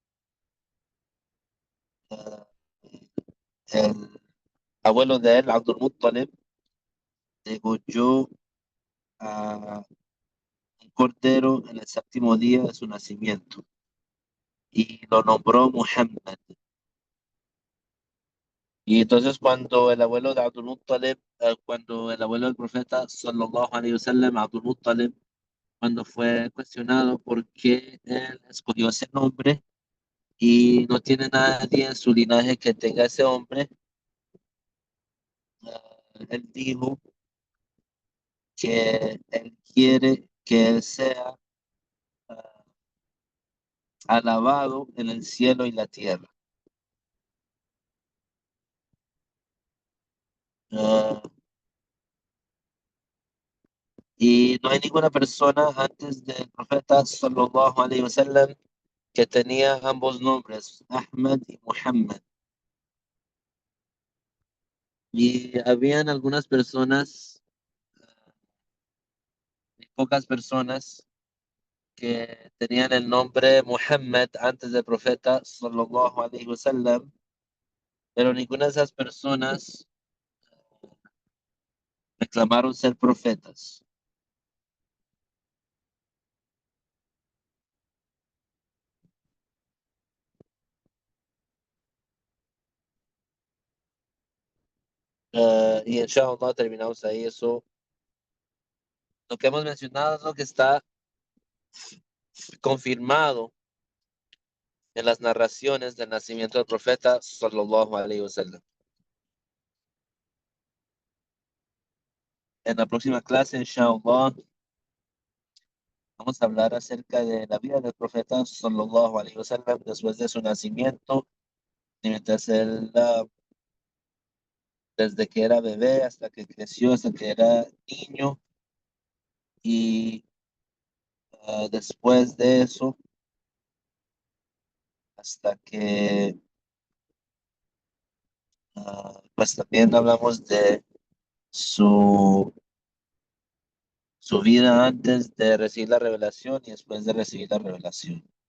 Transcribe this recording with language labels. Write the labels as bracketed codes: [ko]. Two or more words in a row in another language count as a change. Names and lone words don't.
[es] eh, el abuelo de él, Abdul Muttalib, degolló a un cordero en el séptimo día de su nacimiento y lo nombró Muhammad. Y entonces cuando el abuelo de Abdul Muttalib, cuando el abuelo del profeta [ar] صلى الله عليه وسلم, [es] Abdul Muttalib, cuando fue cuestionado por qué él escogió ese nombre y no tiene nadie en su linaje que tenga ese hombre, él dijo que él quiere que él sea alabado en el cielo y la tierra. Ah, y no hay ninguna persona antes del profeta [ar] صلى الله عليه وسلم [es] que tenía ambos nombres, Ahmad y Muhammad. Y habían algunas personas, pocas personas, que tenían el nombre Muhammad antes del profeta [ar] صلى الله عليه وسلم, [es] pero ninguna de esas personas reclamaron ser profetas. Y inshallah terminamos ahí eso. Lo que hemos mencionado es lo que está confirmado en las narraciones del nacimiento del profeta [ar] صلى الله عليه وسلم. [es] En la próxima clase, inshallah, vamos a hablar acerca de la vida del profeta [ar] صلى الله عليه وسلم [es] después de su nacimiento, y mientras él, desde que era bebé hasta que creció, hasta que era niño, y después de eso, hasta que, pues también hablamos de su, su vida antes de recibir la revelación y después de recibir la revelación.